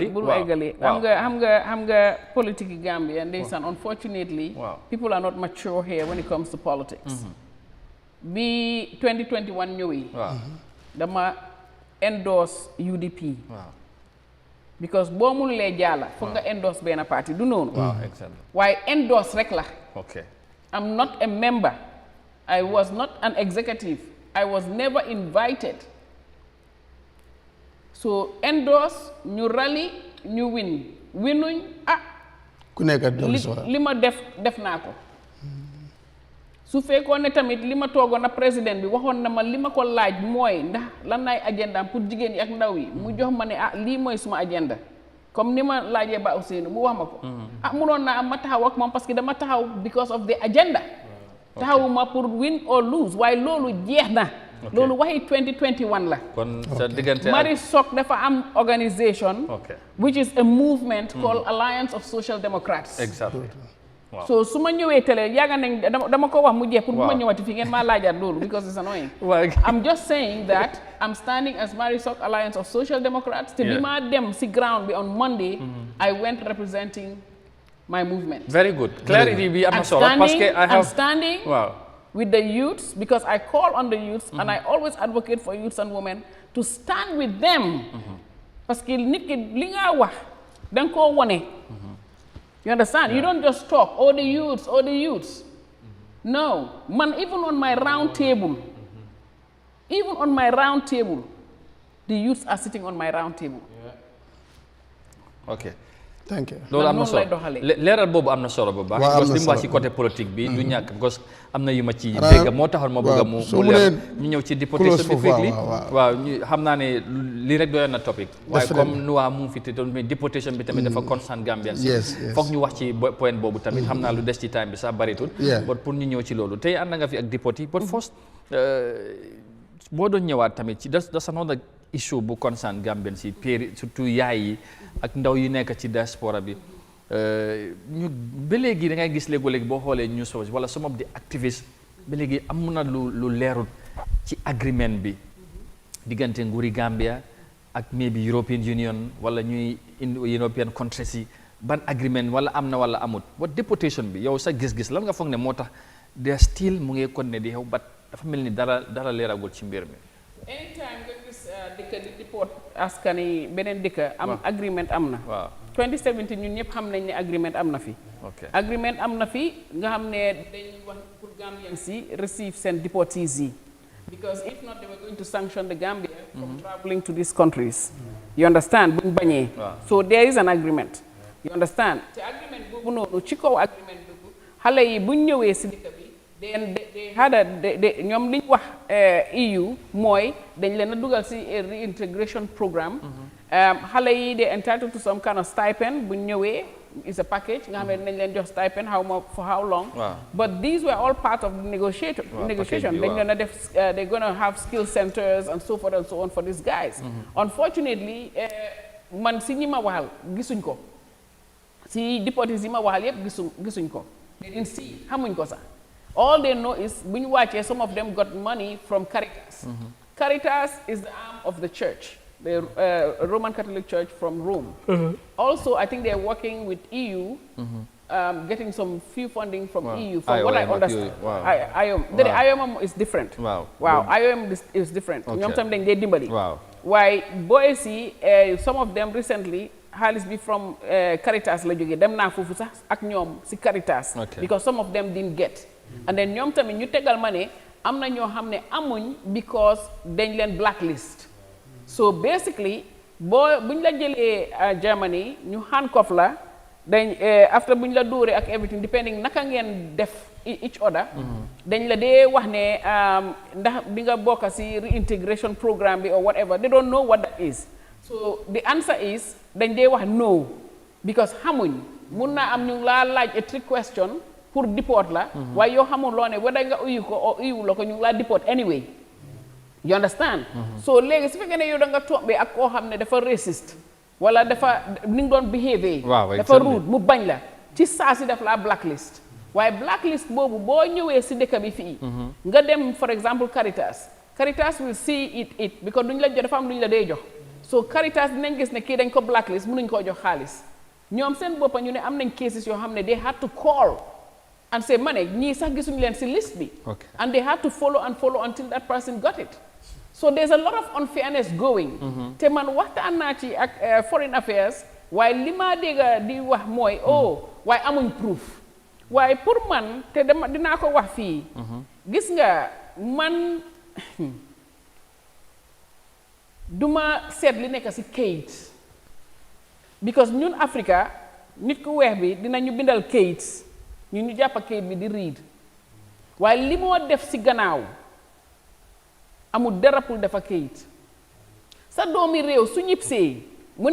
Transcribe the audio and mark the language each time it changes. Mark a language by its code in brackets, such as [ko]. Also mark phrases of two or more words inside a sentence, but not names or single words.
[wo] bul eggali xam nga politique yi Gambia ndeysaan [en] unfortunately people are not mature here when it comes to politics [wo] bi 2021 ñëwee dama endorse UDP because boo mënulee jàlla foog nga endorse benn parti du noonu waaye endorse rek la [en] I'm not a member I was not an executive I was never invited so [wo] endorse ñu rally ñu winuñ ku nekk li ma def naa ko su fekkoon ne tamit li ma toogoon na président bi waxoon na ma li ma ko laaj mooy ndax lan naay agenda pour jigéen yi ak ndaw yi mu jox ma ne lii mooy suma agenda comme ni ma laajee ba Ousseynou mu wax ma ko munoon naa am ma taxaw ak moom [fr] parce que [wo] dama taxaw [en] because of the agenda [wo] taxawuma pour [en] win or lose [wo] waaye loolu jeex na loolu waxi 2021 la kon sa diggante [en] Marie Sok [wo] dafa am [en] organisation which is a movement called Alliance of Social Democrats exactly [wo] so su ma ñëwee télé yàgga nañ dama ko wax mu jeex pour bu ma ñëwati fii ngeen maa laajaat loolu [en] because it's annoying I'm just saying that I'm standing as Marie Sok Alliance of Social Democrats [wo] te bi ma dem si ground bi [en] on Monday I went representing my movement very good clarity [wo] bi am na solo [fr] parce que [en] I'm standing with the youths because I call on the youths and I always advocate for youths and women to stand with them [fr] parce que [wo] nit ki li nga wax danga koo wone [en] you understand you don't just talk all the youths no man even on my round table the youths are sitting on my round table okay thank you [wo] loolu am na solo leeral boobu am na solo bu baax [fr] parce que [wo] li mu wax ci [fr] côté politique [wo] bi du ñàkk [fr] parce que [wo] am na yu ma ci dégg moo taxoon ma bëgg mu leer ñu ñëw ci deportation bi fekk waaw ñu xam naa ne lii rek doyoon na topic waaye comme nu waa mu ngi fi te mais deportation bi tamit dafa concerne Gambian si foog ñu wax ci point boobu tamit xam naa lu des ci time bi sax baritul but pour ñu ñëw ci loolu tey ànd nga fi ak deporté but first boo doon ñëwaat tamit ci das [en] another issue [wo] bu concerne Gambian si péri surtout yaay yi ak ndaw yi nekk ci diaspora bi ñu ba léegi da ngay gis léegi boo xoolee news wala [en] some of the activists [wo] ba léegi am na lu leerul ci agreement bi diggante nguuri Gambia ak maybe European Union wala ñuy [en] European countries [wo] yi ban agreement wala am na wala amut what deportation bi yow sa gis-gis lan nga foog ne moo tax de still mu ngi kon ne di xew bat dafa mel ni dara leeragul ci mbir mi. anytime nga gis dëkk di deport askan yi beneen dëkk am agreement am na. waaw 2017 ñun ñëpp xam nañ ne agreement am na fi. agreement am na fi nga xam ne dañ wax pour Gambians yi receive seen deportees yi. [en] because if not they were going to sanction the Gambia from traveling to these countries. You understand [wo] buñ bañee. [en] so there is an agreement. [wo] You understand te agreement boobu noonu ci kaw agreement boobu xale yi buñ ñëwee si dëkk bi [en] they had a [wo] ñoom liñ wax EU mooy dañ leen a dugal si reintegration programme xale yi [en] they entitled to some kind of stipend [wo] buñ ñëwee [en] is a package [wo] nga xam ne nañ leen jox [en] stipend for how long but these were all part of the negotiation [wo] dañ leen a def [en] they're going to have skill centers and so forth and so on for these guys unfortunately [wo] man si ñi ma waxal gisuñ ko si deportees yi ma waxal yëpp gisuñ ko [en] they didn't see [wo] xamuñ ko sax [en] all they know is [wo] bu ñu wàccee [en] some of them got money from Caritas. Caritas is the arm of the church, the Roman Catholic Church from Rome. Also I think they're working with EU, getting some few funding from EU from what I understand. The IOM is different. IOM is different. [wo] ñoom tam dañ dee dimbali. waaye boys yi [en] some of them recently [wo] xaalis bi [en] from Caritas [wo] la jógee dem naa foofu sax ak ñoom si Caritas. [en] because some of them didn't get. [wo] and then ñoom tamit ñu tegal ma ne am na ñoo xam ne amuñ because dañ leen blacklist. [en] so basically [wo] buñ la jëlee Germany ñu handcuff la dañ after buñ la dóoree ak everything depending naka ngeen def [en] each other. [wo] dañ la dee wax ne ndax di nga bokk si [en] reintegration programme [wo] bi [en] or whatever they don't know what that is. so the answer is [wo] dañ dee wax no because xamuñ mun naa am ñu laa laaj [en] a trick question [wo] pour deport la waaye yoo xamul loo ne wala nga uyu ko o uyu la ko ñu laa [en] deport anyway you understand so [wo] léegi su fekkee ne yow da nga tombé ak koo xam ne dafa raciste wala dafa ni nga doon behave dafa rude mu bañ la ci saa si def laa blacklist waaye blacklist boobu boo ñëwee si dëkk bi fii nga dem [en] for example Caritas will see it [wo] because duñ la jox dafa am duñ la dee jox so Caritas dinañ gis ne kii dañ ko blacklist mënuñ koo jox xaalis ñoom seen boppa ñu ne am nañ cases yoo xam ne [en] they had to call and say [wo] ma ne ñii sax gisuñu leen si list bi and [en] they had to follow until that person got it so there's a lot of unfairness going [wo] te man waxtaan naa ci ak [en] foreign affairs [wo] waaye li ma dégg di wax mooy waaye amuñ proof waaye pour man te dinaa ko wax fii gis nga man duma seet li nekk si kayit because ñun Africa nit ku weex bi dinañu bindal kayit ñu jàppa kayit bi di read waaye li moo def si gannaaw amul dara pour dafa kayit sa doomi réew su ñibbisee mu